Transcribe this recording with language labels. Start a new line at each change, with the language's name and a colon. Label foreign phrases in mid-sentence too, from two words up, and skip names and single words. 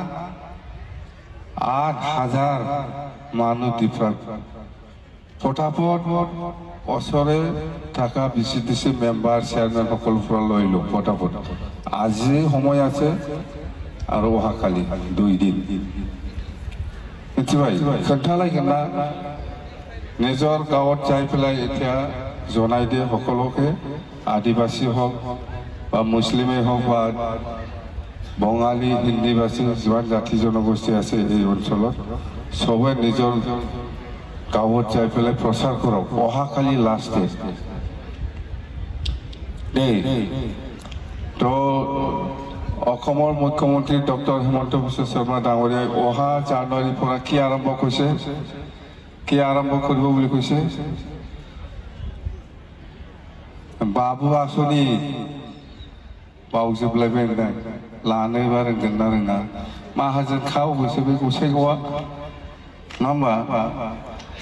Assamese: 8000 মানুহ ডিফাৰেন্ট ফটাফট ওচৰে থাকা বিচিডিসি মেম্বাৰ চেয়াৰম্যান সকলৰ পৰা লৈ লওক ফটাফট আজি সময় আছে আৰু অহাকালি 2 দিন
Bodo: মিथिबाय खोन्थालायगोन ना
Assamese: নিজৰ গাঁৱত যাই পেলাই এতিয়া জনাই দিয়ে সকলোকে আদিবাসী হওক বা মুছলিমে হওক বা বঙালী হিন্দীভাষী যিমান জাতি জনগোষ্ঠী আছে এই অঞ্চলত সবে নিজৰ গাঁৱত যাই পেলাই প্ৰচাৰ কৰক অহাকালি লাষ্ট ডে তো অসমৰ মুখ্যমন্ত্ৰী ডক্টৰ হিমন্ত বিশ্ব শৰ্মা ডাঙৰীয়াই অহা জানুৱাৰীৰ পৰা কি আৰম্ভ কৰিছে কি আৰম্ভ কৰিব বুলি কৈছে বাবু আঁচনি
Bodo: बावजोबलायबाय लानोबा रोंगोन ना रोङा माहाजोन खाव होसो बे गसाइगावआ नङा होमबा